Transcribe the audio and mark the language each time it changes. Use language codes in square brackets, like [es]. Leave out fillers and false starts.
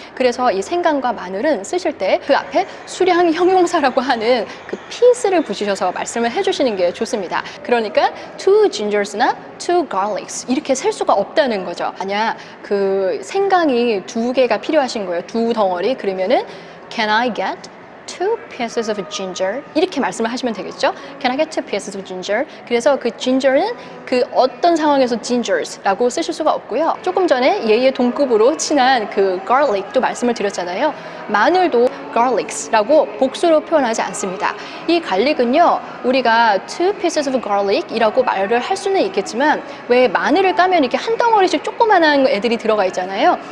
[ko] 그래서 이 생강과 마늘은 쓰실 때 그 앞에 수량 형용사라고 하는 그 piece를 붙이셔서 말씀을 해주시는 게 좋습니다. 그러니까 2 gingers나 2 garlics 이렇게 셀 수가 없다는 거죠. 만약 그 생강이 2개가 필요하신 거예요. 2 덩어리. 그러면은 [en] can I get 2 pieces of ginger [ko] 이렇게 말씀을 하시면 되겠죠. [en] Can I get 2 pieces of ginger? [ko] 그래서 그 ginger는 그 어떤 상황에서 gingers라고 쓰실 수가 없고요. 조금 전에 얘의 동급으로 친한 그 garlic도 말씀을 드렸잖아요. 마늘도 garlics라고 복수로 표현하지 않습니다. 이 갈릭은요, 우리가 [en] 2 pieces of garlic [ko] 이라고 말을 할 수는 있겠지만 왜 마늘을 까면 이렇게 한 덩어리씩 조그만한 애들이 들어가 있잖아요.